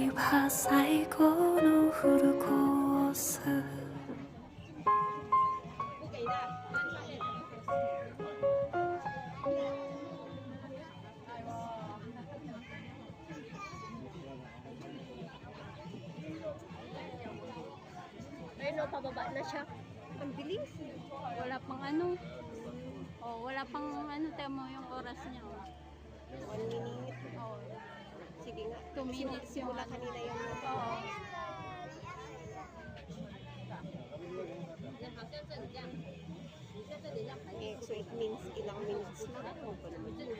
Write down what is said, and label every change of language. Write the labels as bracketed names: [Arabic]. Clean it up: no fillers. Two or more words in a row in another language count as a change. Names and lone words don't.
[Japanese] が最後のフルコース [Filipino] Ayun o, pababa na siya. Ang bilis. Wala pang ano. Oh, wala pang ano, temo yung oras niya. 1 minute. Oh, Sige nga. 2 minutes yung Simula ano. kanina yun. Oo. Eh, [English] so it means [Filipino] ilang minutes na. Ano ba naman?